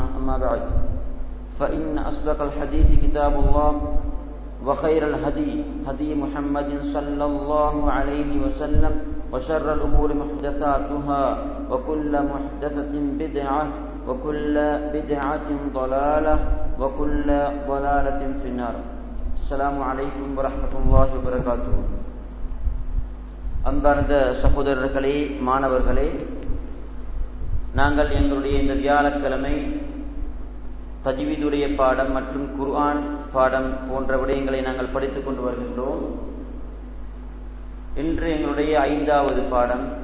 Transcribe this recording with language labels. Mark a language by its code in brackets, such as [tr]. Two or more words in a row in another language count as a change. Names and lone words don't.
[ar] أما بعد فإن أصدق الحديث كتاب الله وخير الهدي هدي محمد صلى الله عليه وسلم وشر الأمور محدثاتها وكل محدثة بدعة وكل بدعة ضلالة وكل ضلالة في النار. السلام عليكم ورحمة الله وبركاته. [ta] அன்பார்ந்த சகோதரர்களே, மாணவர்களே, நாங்கள் எங்களுடைய இந்த வியாழக்கிழமை தஜ்வீதுடைய பாடம் மற்றும் குர்ஆன் பாடம் போன்ற விடயங்களை நாங்கள் படித்துக் கொண்டு வருகின்றோம். இன்று எங்களுடைய 5வது பாடம்.